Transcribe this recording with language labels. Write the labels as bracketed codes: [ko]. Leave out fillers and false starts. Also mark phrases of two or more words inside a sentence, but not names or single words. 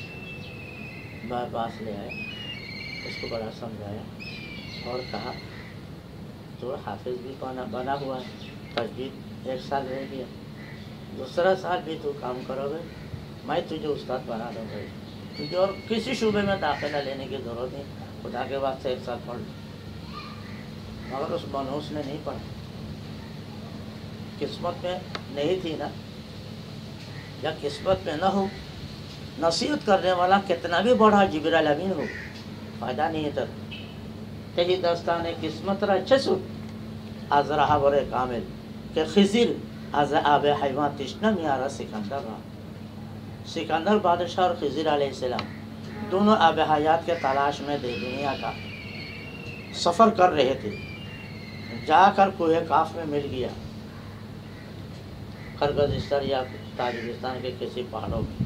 [ur] آئے، اس کو بڑا سمجھایا اور کہا تو حافظ بھی بنا ہوا ہے، تجوید 1 سال رہ گیا، دوسرا سال بھی تو کام کرو گے، میں تجھے استاد بنا دوں گا، تجھے اور کسی شعبے میں داخلہ لینے کی ضرورت نہیں، خدا کے واسطے 1 سال پڑھ لو۔ مگر اس منحوس نے نہیں پڑھا، قسمت میں نہیں تھی نا، یا قسمت میں نہ ہو، نصیحت کرنے والا کتنا بھی بڑا جبرائیل امین ہو، فائدہ نہیں ہے [fa] تر تہی داستان قسمت را چه سود از رهبر کامل که خضر از آب حیوان تشنه میاره سکندر را۔ [ur] سکندر بادشاہ اور خضر علیہ السلام دونوں آب حیات کے تلاش میں دنیا کا سفر کر رہے تھے، جا کر کوہ کاف میں مل گیا، قرغیزستان یا تاجکستان کے کسی پہاڑوں میں۔